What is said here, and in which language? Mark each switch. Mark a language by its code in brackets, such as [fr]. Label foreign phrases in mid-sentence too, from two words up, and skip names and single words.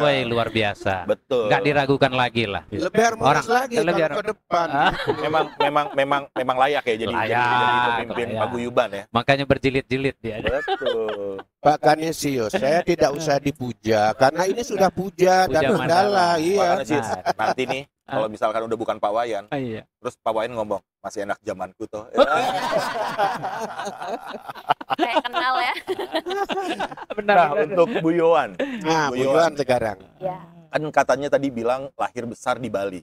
[id] luar biasa. Betul. Nggak diragukan lagi lah. Lebih harmonis Orang- lagi lebih kalau ke depan. memang layak ya jadi pemimpin layak. paguyuban ya. Makanya berjilid-jilid dia. Betul. Pak Kanisius, saya tidak usah dipuja karena ini sudah puja dan Puja mandala, mandala. iya. Makanya sih, nanti nih kalau misalkan udah bukan Pak Wayan, Iya. terus Pak Wayan ngomong masih enak zamanku tuh. Kayak kenal ya. Nah, untuk Bu Yohan, Nah, Bu Bu Yohan. Yohan sekarang. Ya. kan katanya tadi bilang lahir besar di Bali.